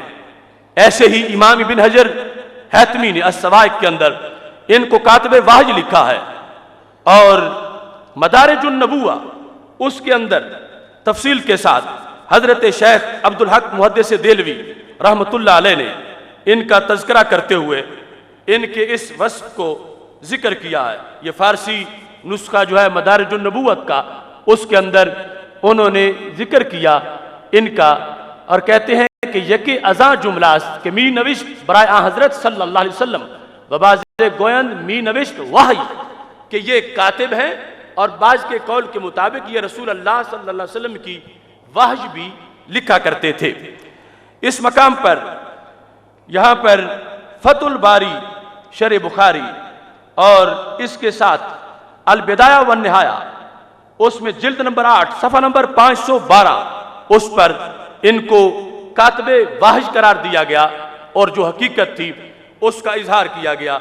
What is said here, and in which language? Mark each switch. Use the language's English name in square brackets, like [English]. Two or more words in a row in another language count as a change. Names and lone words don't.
[Urdu] ایسے ہی امام ابن حجر حتمی نے السوائق کے اندر ان کو کاتب وحی لکھا ہے، اور مدارج النبوہ اس کے اندر تفصیل کے ساتھ حضرت شیخ عبدالحق محدث دہلوی [Arabic] رحمۃ اللہ علیہ [Urdu] نے ان کا تذکرہ کرتے ہوئے ان کے اس وصف کو ذکر کیا ہے۔ یہ فارسی نسخہ جو ہے مدارج النبوت کا، اس کے اندر انہوں نے ذکر کیا ان کا، اور کہتے ہیں کہ [Persian] یکی ازاں جملہ کہ می نوشت برائے آن حضرت صلی اللہ علیہ وسلم وباز گویند می نوشت وحی، [Urdu] کہ یہ کاتب ہیں، اور بعض کے قول کے مطابق یہ رسول اللہ [Arabic] صلی اللہ علیہ وسلم [Urdu] کی وحی بھی لکھا کرتے تھے۔ اس مقام پر یہاں پر فتح الباری شرح بخاری اور اس کے ساتھ البدایہ والنہایہ اس میں جلد نمبر 8 صفحہ نمبر 512 اس پر ان کو کاتب وحی قرار دیا گیا، اور جو حقیقت تھی اس کا اظہار کیا گیا۔